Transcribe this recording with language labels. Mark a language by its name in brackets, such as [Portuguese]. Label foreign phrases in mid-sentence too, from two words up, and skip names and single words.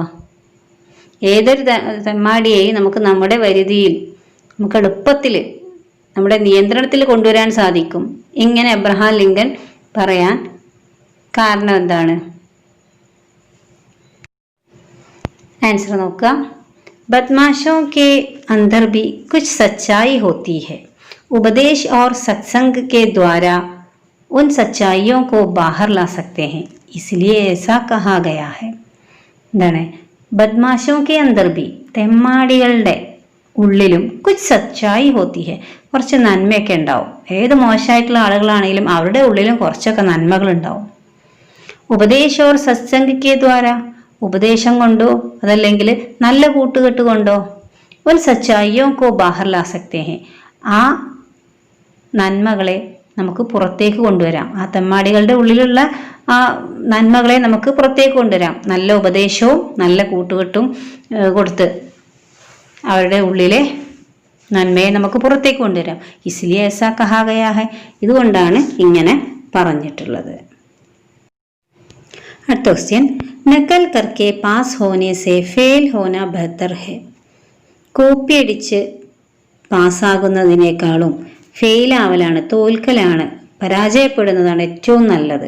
[Malayalam] ഏതൊരു തെമ്മാടിയെയും നമുക്ക് നമ്മുടെ പരിധിയിൽ, നമുക്ക് എളുപ്പത്തിൽ നമ്മുടെ നിയന്ത്രണത്തിൽ കൊണ്ടുവരാൻ സാധിക്കും. ഇങ്ങനെ അബ്രഹാം ലിങ്കൻ പറയാൻ കാരണം എന്താണ്? ആൻസർ നോക്കുക. [Hindi] बदमाशों के अंदर भी कुछ सच्चाई होती है. उपदेश और सत्संग के द्वारा उन सच्चाइयों को बाहर ला सकते हैं, इसलिए ऐसा कहा गया है. [Malayalam] എന്താണ്? [Hindi] बदमाशों के अंदर भी, [Malayalam] തെമ്മാടികളുടെ ഉള്ളിലും [Hindi] कुछ सच्चाई होती है, [Malayalam] കുറച്ച് നന്മയൊക്കെ ഉണ്ടാവും. ഏത് മോശമായിട്ടുള്ള ആളുകളാണെങ്കിലും അവരുടെ ഉള്ളിലും കുറച്ചൊക്കെ നന്മകൾ ഉണ്ടാവും. [Hindi] उपदेश और सत्संग के द्वारा, [Malayalam] ഉപദേശം കൊണ്ടോ അതല്ലെങ്കിൽ നല്ല കൂട്ടുകെട്ട് കൊണ്ടോ, [Hindi] उन सच्चाइयों को बाहर ला सकते हैं, [Malayalam] ആ നന്മകളെ നമുക്ക് പുറത്തേക്ക് കൊണ്ടുവരാം. ആ തെമ്മാടികളുടെ ഉള്ളിലുള്ള ആ നന്മകളെ നമുക്ക് പുറത്തേക്ക് കൊണ്ടുവരാം. നല്ല ഉപദേശവും നല്ല കൂട്ടുകെട്ടും കൊടുത്ത് അവരുടെ ഉള്ളിലെ നന്മയെ നമുക്ക് പുറത്തേക്ക് കൊണ്ടുവരാം. [Hindi] ഇസ്ലിയെ ऐसा कहा गया है, [Malayalam] ഇതുകൊണ്ടാണ് ഇങ്ങനെ പറഞ്ഞിട്ടുള്ളത്. അടുത്ത ക്വസ്റ്റ്യൻ, [Hindi] नकल करके पास होने से फेल होना बेहतर है, [Malayalam] കോപ്പിയടിച്ച് പാസ്സാകുന്നതിനേക്കാളും ഫെയിലാവലാണ്, തോൽക്കലാണ്, പരാജയപ്പെടുന്നതാണ് ഏറ്റവും നല്ലത്.